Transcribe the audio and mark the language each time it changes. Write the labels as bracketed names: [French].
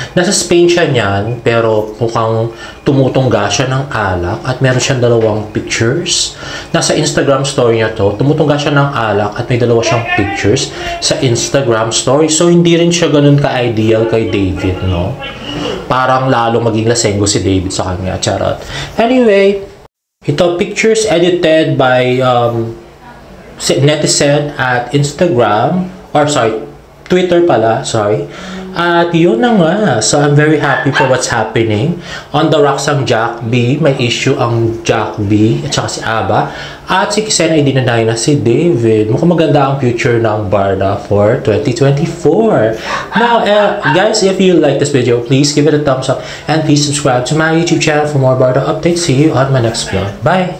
[Filipino] Nasa Spain siya niyan, pero mukhang tumutungga siya ng alak at meron siyang dalawang pictures. Nasa Instagram story niya to, tumutungga siya ng alak at may dalawa siyang pictures sa Instagram story. So, hindi rin siya ganun ka-ideal kay David, no? Parang lalo maging lasenggo si David sa kanya. Charot. Anyway, ito, [English] pictures edited by netizen [Filipino] at Instagram, [English] or sorry, [Filipino] Twitter pala, sorry. At yun na nga. [English] So, I'm very happy for what's happening. On the rocks [Filipino] ang Jack B. May issue ang Jack B. At saka si Aba. At si Kisen ay dinanay na si David. Mukhang maganda ang future ng Barda [English] for 2024. Now, guys, if you like this video, please give it a thumbs up. And please subscribe to my YouTube channel for more Barda updates. See you on my next vlog. Bye!